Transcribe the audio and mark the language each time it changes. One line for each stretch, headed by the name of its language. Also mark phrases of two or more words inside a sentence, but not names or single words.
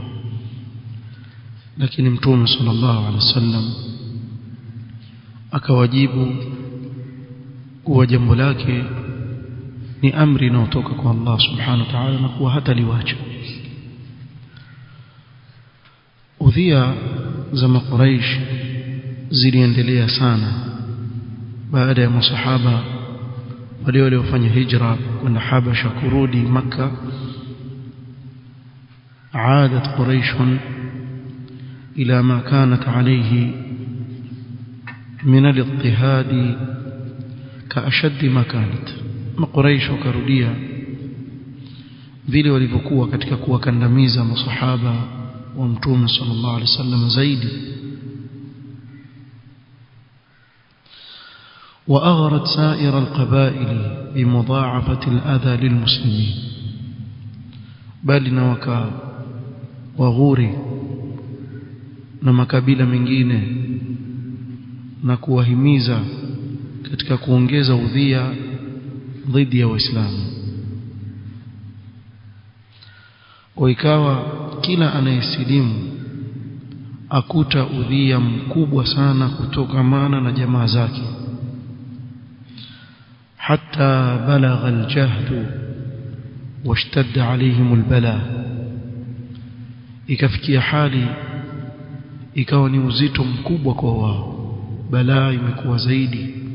Swahili: Lakini Mtume
Arabic: صلى الله عليه وسلم
Swahili: akawajibu kuwa jambo lake ni amri inayotoka kwa Allah
Arabic: سبحانه وتعالى
Swahili: na kuwa hata liwacha. Udhia za Makuraish ziliendelea sana baada ya masahaba wale waliofanya hijra kwenda Habasha kurudi Makkah.
Arabic: عادت قريش إلى ما كانت عليه من الاضطهاد كأشد ما كانت.
Swahili: Makuraish wakarudia vile walivyokuwa katika kuwakandamiza masahaba wa Mtume
Arabic: صلى الله عليه وسلم
Swahili: zaidi.
Arabic: وأغرت سائر القبائل بمضاعفة الأذى للمسلمين،
Swahili: bali na waghuri na makabila mengine na kuwahimiza katika kuongeza udhia dhidi ya Waislamu. Kwa ikawa kila anayesilimu akuta udhia mkubwa sana kutokamana na jamaa zake,
Arabic: حتى بلغ الجهد واشتد عليهم البلاء,
Swahili: ikafikia hali ikawa ni uzito mkubwa kwa wao, balaa imekuwa zaidi.